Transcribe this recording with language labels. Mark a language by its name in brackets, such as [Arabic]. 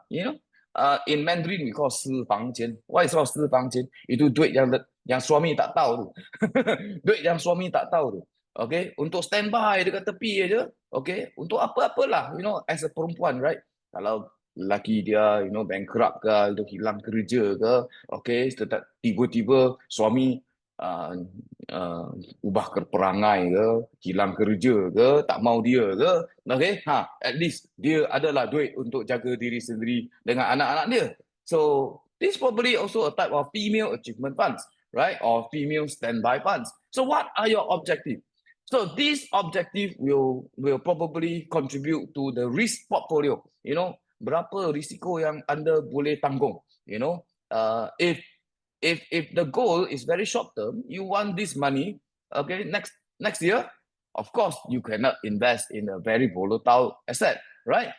[English] In Mandarin we call 私房钱. Why is called 私房钱? [Malay] Itu duit yang suami tak tahu tu. Duit yang suami tak tahu tu. Okay, untuk standby dekat tepi aja. Okay, untuk apa-apalah, as a perempuan, right? Kalau lelaki dia, bankrupt ke, hilang kerja ke, okay, tiba-tiba suami ubah perangai ke, hilang kerja ke, tak mau dia ke, okay, at least dia adalah duit untuk jaga diri sendiri dengan anak-anak dia. [English] So this probably also a type of female achievement funds, right? Or female standby funds. So what are your objectives? So this objective will probably contribute to the risk portfolio. [Malay] Berapa risiko yang anda boleh tanggung. [English] If the goal is very short term, you want this money, okay, next year, of course you cannot invest in a very volatile asset, right?